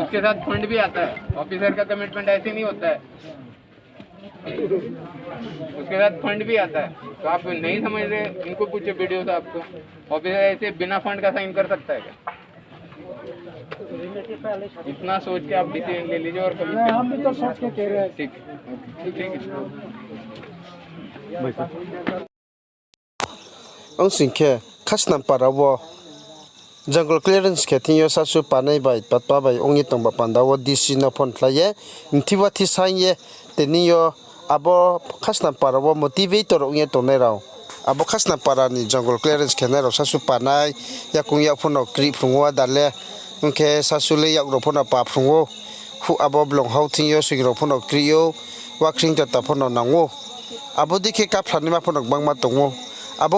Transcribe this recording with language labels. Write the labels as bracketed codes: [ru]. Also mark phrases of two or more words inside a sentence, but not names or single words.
[hi] उसके साथ फंड भी आता है ऑफिसर का कमिटमेंट ऐसे नहीं होता है उसके साथ फंड भी आता है तो आप नहीं समझ रहे इनको पूछे वीडियो से आपको ऑफिसर ऐसे बिना फंड का साइन कर सकता है क्या इतना सोच के आप डिसीजन ले लीजिए और कभी हम भी तो सोच के कह रहे हैं ठीक है [trp] ang singke khasnam parawo [en] jungle clearance [trp] ke tinyo sasu panai bai patpa bai ongi tongba pandawo dc na phone thlaye mthiwa thi sanye teniyo abo khasnam parawo motivator ongi tonai rao abo khasnam parani [en] jungle clearance [trp] ke na ro sasu panai yakung yak phono kri phungwa dale unke sasu le yak ro phono pa phungwo hu abo blong hau tinyo sigro phono kriyo wakring ta phono nango abo dikhe ka phlani ma phono bangma tongo abong